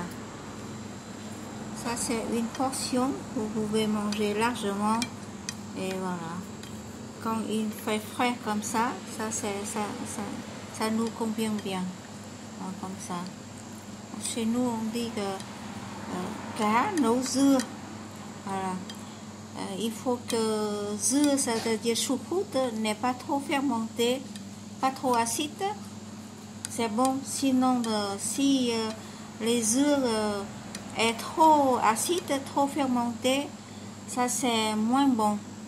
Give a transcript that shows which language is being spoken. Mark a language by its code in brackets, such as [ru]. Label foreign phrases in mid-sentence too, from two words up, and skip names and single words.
[fr] Ça c'est une portion, vous pouvez manger largement. Et voilà. Quand il fait frais comme ça, ça nous convient bien. Comme ça. Chez nous on dit que [vi] cá nấu dưa. [fr] Voilà. Il faut que dưa, c'est-à-dire choucroute, n'est pas trop fermenté, pas trop acide. C'est bon. Sinon, si les œufs est trop acide, trop fermenté, ça c'est moins bon.